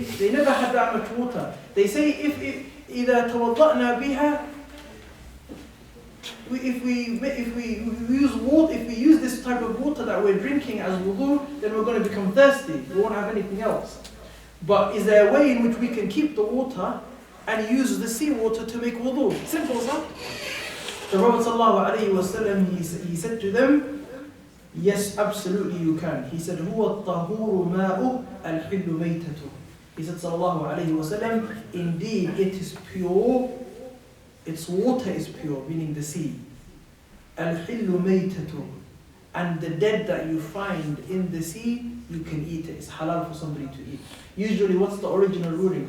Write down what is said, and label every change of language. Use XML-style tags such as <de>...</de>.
<en>They never had that much water. They say if</en> <ar>إِذَا تَوَضَّأْنَا بِهَا,</ar> <en>if we use this type of water that we're drinking as wudu, then we're going to become thirsty. We won't have anything else. But is there a way in which we can keep the water and use the sea water to make wudu? Simple, sir. The Prophet ﷺ, he said to them, yes, absolutely you can. He said,</en> <ar>هُوَ الطَّهُورُ مَاءُ الْحِلُّ مَيْتَةُ.</ar> <en>He said, sallallahu alayhi wasallam, indeed it is pure, its water is pure, meaning the sea.</en> <ar>الْحِلُّ مَيْتَةُ.</ar> <en>And the dead that you find in the sea, you can eat it. It's halal for somebody to eat. Usually what's the original ruling?</en>